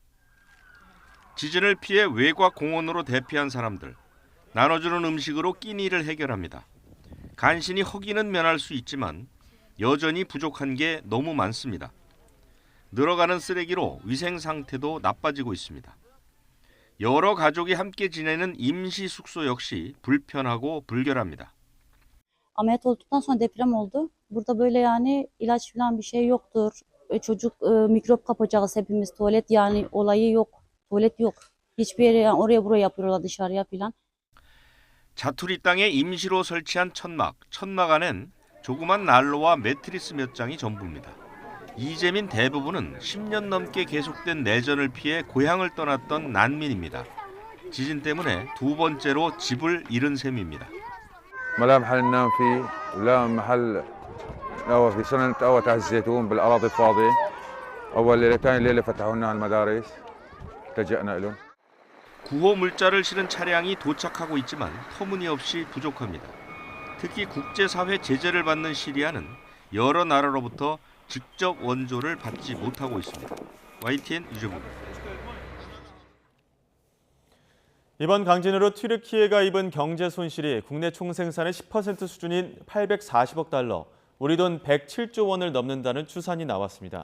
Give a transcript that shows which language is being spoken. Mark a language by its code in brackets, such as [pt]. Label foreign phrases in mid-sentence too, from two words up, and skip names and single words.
[ko] 지진을 피해 외곽 공원으로 대피한 사람들, 나눠주는 음식으로 끼니를 해결합니다. 간신히 허기는 면할 수 있지만 여전히 부족한 게 너무 많습니다. 늘어가는 쓰레기로 위생 상태도 나빠지고 있습니다. 여러 가족이 함께 지내는 임시 숙소 역시 불편하고 불결합니다. [tr] Ameliyat olduktan sonra deprem oldu. Burada böyle yani ilaç falan bir şey yoktur. Çocuk mikrop kapacağız hepimiz. Tuvalet yani olayı yok. Tuvalet yok. Hiçbir yere yani oraya buraya yapıyorlar dışarıya falan. [ko] 자투리 땅에 임시로 설치한 천막 안엔 조그만 난로와 매트리스 몇 장이 전부입니다. 이재민 대부분은 10년 넘게 계속된 내전을 피해 고향을 떠났던 난민입니다. 지진 때문에 두 번째로 집을 잃은 셈입니다. [ar] لا محل ننام فيه ولا محل نوى في سنة أول تحت الزيتون بالأراضي الفاضية أول ليلة ثاني ليلة فتحوا لنا المدارس التجأنا لهم. [ko] 구호 물자를 실은 차량이 도착하고 있지만 터무니없이 부족합니다. 특히 국제사회 제재를 받는 시리아는 여러 나라로부터 직접 원조를 받지 못하고 있습니다. YTN 유재부입니다. 이번 강진으로 튀르키예가 입은 경제 손실이 국내 총생산의 10% 수준인 840억 달러, 우리 돈 107조 원을 넘는다는 추산이 나왔습니다.